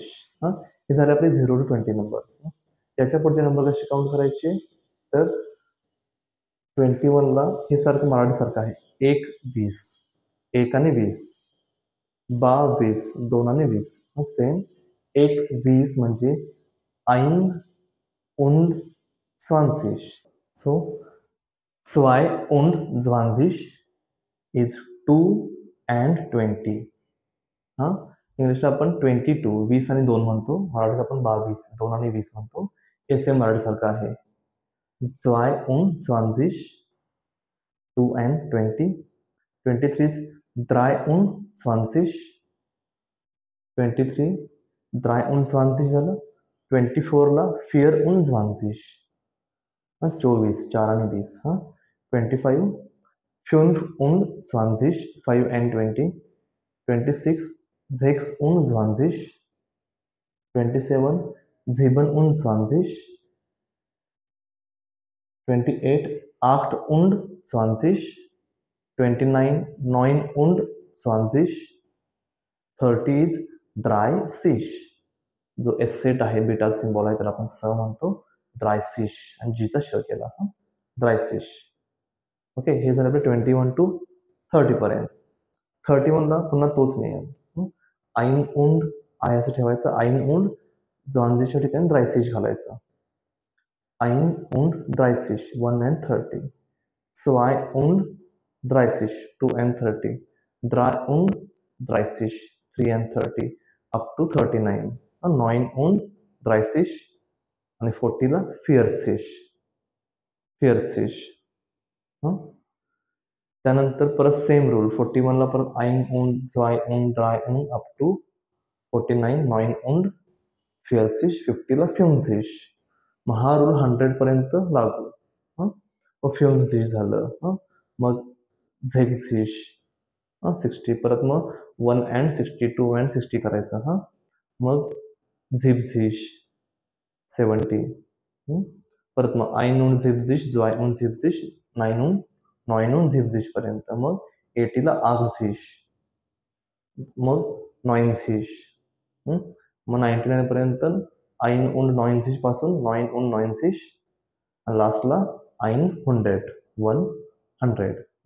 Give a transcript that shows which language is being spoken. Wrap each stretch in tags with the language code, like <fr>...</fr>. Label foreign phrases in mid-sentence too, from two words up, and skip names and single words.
<mr>हे झाले आपले 0 to 20 नंबर. याच्या पुढचे नंबर कसे काउंट करायचे, तर 21 ला हे सारखं मराठीसारखं आहे, 1, 20, 1 आणि 20. 22, 2 आणि 20. सेम 1, 20 म्हणजे 1 und 20.</mr> <en>So 2 und 20 is 2 and 20.</en> <mr>इंग्लिशला आपण 22, 20 आणि 2 म्हणतो, मराठीत आपण 22, 2 आणि 20 म्हणतो. हे सेम मराठीसारखं आहे. 2 und 20, 2 and 20. 23 is 3 und 20, 23, 3 und 20 झालं. 24 ला 4 und 20, 24, 4 आणि 20.</mr> <de>25, 5 und 20, 5 and 20. 26, 6 und 20. 27, 7 und 20. 28, 8 und 20. 29, 9 und 20.</de> <en>30 is 30,</en> <mr>जो एस सेट आहे, बीटा सिम्बॉल आहे, त्याला आपण स म्हणतो, 30. आणि जीचा श केला, 30. ओके, हे झालं आपले 21 to 30 पर्यंत. 31 ला पुन्हा तोच नियम,</mr> <de>ein und,</de> <mr>आय असं ठेवायचं,</mr> <de>ein und</de> <mr>20च्या ठिकाणी ड्रायसिश घालायचं.</mr> <de>1 und 30 1 and 30, 2 und 30 2 and 30, 3 und 30 3 and 30 up to 39, 9 und 30</de> <mr>आणि 40 ला 40 त्यानंतर परत सेम रूल 41 ला परत 1 und 2 und 3 und</mr> <en>up to</en> <mr>49 9 und 40 50 ला 50. मग हा रूल 100 पर्यंत लागू. मग 50 झालं. मग झेगझिश 60 परत मग 1 and 60 2 and 60 करायचं. मग झिबझिश 70. परत मग</mr> <de>1 und siebzig 2 und siebzig 9 und siebzig</de> <mr>पर्यंत. मग 80 ला आगझिश, मग 90. मग 99 पर्यंत 1 und 90 पासून 9 und 90 आणि लास्टला 100.</mr>